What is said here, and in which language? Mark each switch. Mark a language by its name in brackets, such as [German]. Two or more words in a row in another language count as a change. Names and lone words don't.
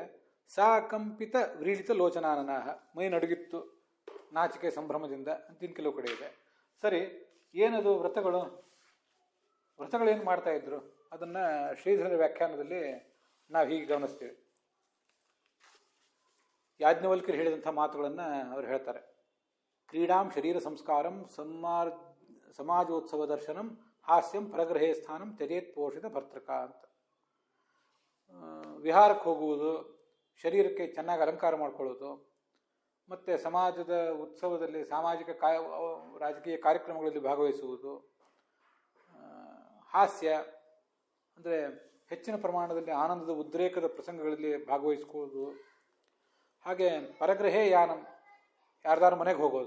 [Sanskrit] ಸಾಕಂಪಿತ ವ್ರೀಡಿತ ಲೋಚನಾನನಾಹ, [Kannada] ಮೈ ನಡುಗಿತ್ತು ನಾಚಿಕೆ ಸಂಭ್ರಮದಿಂದ ಅಂತ ಕೆಲವು ಕಡೆ ಇದೆ. ಸರಿ, ಏನದು ವ್ರತಗಳು? ವ್ರತಗಳೇನು ಮಾಡ್ತಾ ಇದ್ರು ಅದನ್ನು ಶ್ರೀಧರ ವ್ಯಾಖ್ಯಾನದಲ್ಲಿ ನಾವು ಹೀಗೆ ಗಮನಿಸ್ತೀವಿ. ಯಾಜ್ಞವಲ್ಕ್ಯರು ಹೇಳಿದಂಥ ಮಾತುಗಳನ್ನು ಅವರು ಹೇಳ್ತಾರೆ. [Sanskrit] ಕ್ರೀಡಾಂ ಶರೀರ ಸಂಸ್ಕಾರಂ ಸಮಾಜೋತ್ಸವ ದರ್ಶನಂ ಹಾಸ್ಯಂ ಪರಗ್ರಹೇ ಸ್ಥಾನಂ ತ್ಯಜೇತ್ ಪೋಷಿತ ಭರ್ತೃಕ ಅಂತ. [Kannada] ವಿಹಾರಕ್ಕೆ ಹೋಗುವುದು, ಶರೀರಕ್ಕೆ ಚೆನ್ನಾಗಿ ಅಲಂಕಾರ ಮಾಡ್ಕೊಳ್ಳೋದು, ಮತ್ತು ಸಮಾಜದ ಉತ್ಸವದಲ್ಲಿ ಸಾಮಾಜಿಕ ರಾಜಕೀಯ ಕಾರ್ಯಕ್ರಮಗಳಲ್ಲಿ ಭಾಗವಹಿಸುವುದು, ಹಾಸ್ಯ ಅಂದರೆ ಹೆಚ್ಚಿನ ಪ್ರಮಾಣದಲ್ಲಿ ಆನಂದದ ಉದ್ರೇಕದ ಪ್ರಸಂಗಗಳಲ್ಲಿ ಭಾಗವಹಿಸ್ಕೋದು, ಹಾಗೆ [Sanskrit] ಪರಗ್ರಹೇ ಯಾನಂ, [Kannada] ಯಾರ್ದಾರ ಮನೆಗೆ ಹೋಗೋದು.